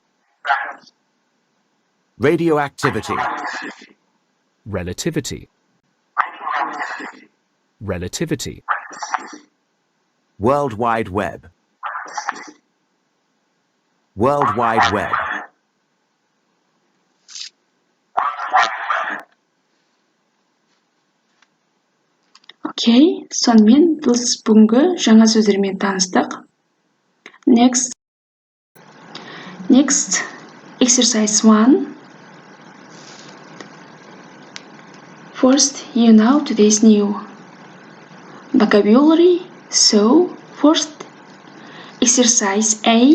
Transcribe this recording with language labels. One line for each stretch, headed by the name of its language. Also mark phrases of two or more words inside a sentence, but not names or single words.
English: Invent. Radioactivity. Relativity. Radioactivity. Relativity. World Wide Web. World Wide Web.
Kazakh: Окей, сонымен біз бүгінгі жаңа сөздермен таныстық.
English: Next, exercise 1. First, you know today's new vocabulary. So, first, exercise A.